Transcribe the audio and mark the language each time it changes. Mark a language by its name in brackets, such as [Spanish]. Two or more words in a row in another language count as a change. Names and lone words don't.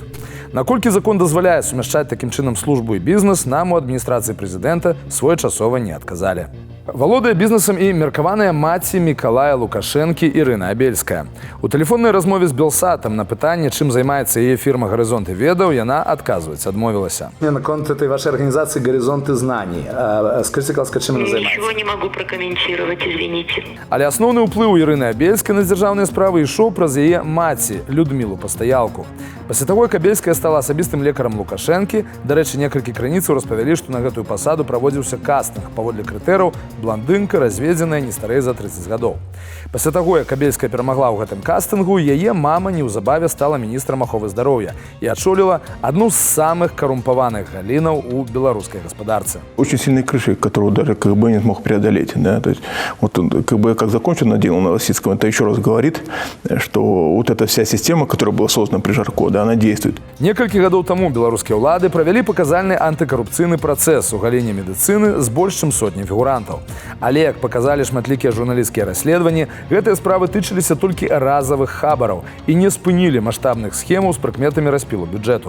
[Belarusian] Наколькі закон дазваляе сумяшчаць такім чынам службу і бізнес, нам у адміністрацыі прэзідэнта своечасова не адказалі. Валодае бізнесам і меркаваная маці Мікалая Лукашэнкі Ірына Абельская. У тэлефоннай размове з Белсатам на пытанне, чым займаецца яе фірма «Горизонты ведаў», яна адказваць адмовілася. [Russian] Наконт этой вашей организации «Горизонты знаний». Скажите, пожалуйста, чем она занимается? Ничего не могу прокомментировать, извините. [Belarusian] Але асноўны ўплыў Ірыны Абельскай на дзяржаўныя справы ішоў праз яе маці Людмілу Пастаялку. Пасля таго, як Абельская стала асабістым лекарам Лукашэнкі, дарэчы, некалькі крыніцаў распавялі, што на гэтую пасаду праводзіўся кастынг паводле крытэрыяў блондынка, разведзеная, не старэй за 30 гадоў. Пасля таго, як Абельская перамагла ў гэтым кастынгу, яе мама неўзабаве стала міністрам аховы здароўя і адчоліла адну з самых карумпаваных галінаў у беларускай гаспадарцы. [Russian] Очень сильные крыши, которые даже КГБ не смог преодолеть. Да? То есть, вот КГБ как закончил на дело Новосибирском, это еще раз говорит, что вот эта вся система, которая была создана при Жарко, да, она действует. [Belarusian] Некалькі гадоў таму беларускія ўлады правялі паказальны антыкарупцыйны працэс у галіне медыцыны з больш чым сотняй фігурантаў. Але, як паказалі шматлікія журналісцкія расследаванні, гэтыя справы тычыліся толькі разавых хабараў і не спынілі маштабных схемаў з прыкметамі распілу бюджэту.